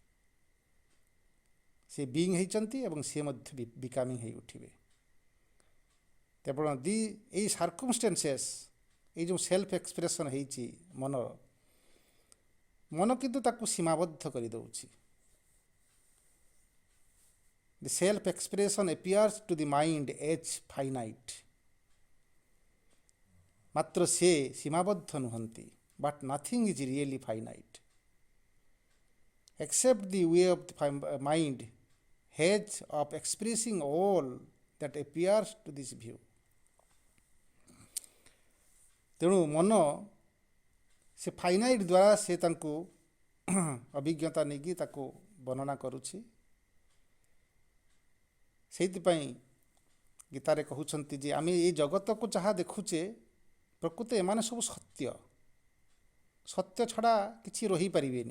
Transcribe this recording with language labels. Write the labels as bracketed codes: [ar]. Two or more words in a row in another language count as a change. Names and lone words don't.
[or] ସେ ବିଇଂ ହେଇଛନ୍ତି ଏବଂ ସେ ମଧ୍ୟ ବିକାମିଂ ହେଇ ଉଠିବେ। ତେଣୁ ଏଇ ସାର୍କମଷ୍ଟାନ୍ସେସ୍, ଏଇ ଯେଉଁ [en] self expression [or] ହେଇଛି ମନ କିନ୍ତୁ ତାକୁ ସୀମାବଦ୍ଧ କରିଦେଉଛି। [en] The self expression appears to the mind as finite. [or] ମାତ୍ର ସେ ସୀମାବଦ୍ଧ ନୁହନ୍ତି। [en] But nothing is really finite except the way of the mind has of expressing all that appears to this view. [or] ତେଣୁ ମନ ସେ ଫାଇନାଇଟ୍ ଦ୍ୱାରା ସେ ତାଙ୍କୁ ଅଭିଜ୍ଞତା ନେଇକି ତାକୁ ବର୍ଣ୍ଣନା କରୁଛି। ସେଇଥିପାଇଁ ଗୀତାରେ କହୁଛନ୍ତି ଯେ ଆମେ ଏଇ ଜଗତକୁ ଯାହା ଦେଖୁଛେ ପ୍ରକୃତ ଏମାନେ ସବୁ ସତ୍ୟ ଛଡ଼ା କିଛି ରହିପାରିବେନି।